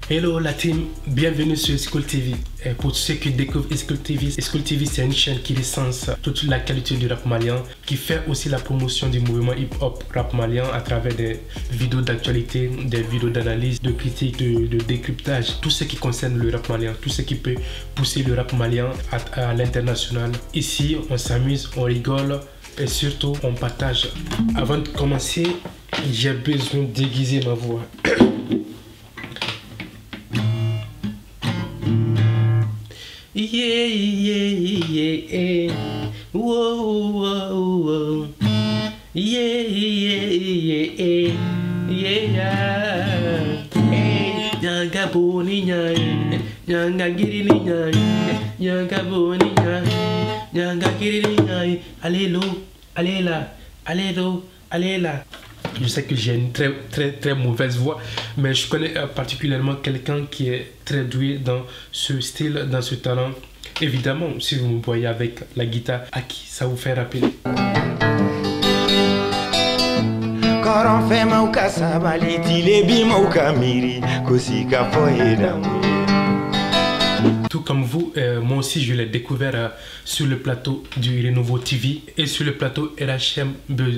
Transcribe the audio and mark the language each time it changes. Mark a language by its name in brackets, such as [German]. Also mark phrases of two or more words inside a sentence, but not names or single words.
[French] Hello la team, bienvenue sur School TV. Et pour ceux qui découvrent School TV c'est une chaîne qui recense toute la qualité du rap malien, qui fait aussi la promotion du mouvement hip-hop rap malien à travers des vidéos d'actualité, des vidéos d'analyse, de critique, de décryptage, tout ce qui concerne le rap malien, tout ce qui peut pousser le rap malien à l'international. Ici, on s'amuse, on rigole et surtout on partage. Avant de commencer, j'ai besoin d'aiguiser ma voix. Yeah, yeah, yeah, whoa, whoa, whoa. Yeah, yeah, yeah, yeah. [Bambara] Hey, nyanga boni nyai, nyanga girili nyai, nyanga boni nyai, nyanga girili nyai. Allélo, alléla, allélo, alléla. [French] Je sais que j'ai une très mauvaise voix, mais je connais particulièrement quelqu'un qui est très doué dans ce style, dans ce talent. Évidemment, si vous me voyez avec la guitare, à qui ça vous fait rappeler? Tout comme vous, moi aussi je l'ai découvert sur le plateau du Renouveau TV et sur le plateau RHM Buzz.